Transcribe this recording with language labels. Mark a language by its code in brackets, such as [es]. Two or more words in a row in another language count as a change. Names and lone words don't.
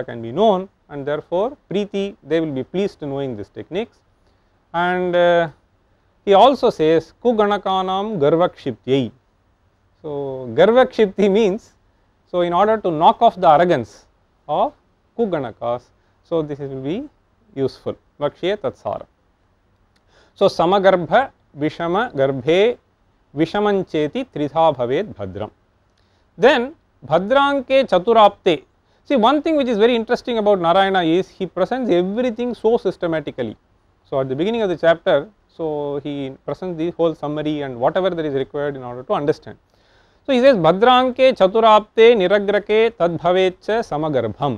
[en] can be known, and therefore Preeti, they will be pleased to knowing these techniques. And he also says [sa] कुगणकानां गर्वक्षिप्त्यै. [en] So Garvakshipti means, so in order to knock off the arrogance of Kuganakas, so this will be useful. [sa] वक्ष्ये तत्सारम्. So समगर्भ विषम गर्भे विषमञ्चेति त्रिधा भवेद् भद्रम्. Then भद्राङ्के चतुराप्ते. [en] See, one thing which is very interesting about Narayana is he presents everything so systematically. So at the beginning of the chapter, so he presents the whole summary and whatever that is required in order to understand. So he says [sa] भद्राङ्के चतुराप्ते निरग्रके तद्भवेच्च समगर्भम्.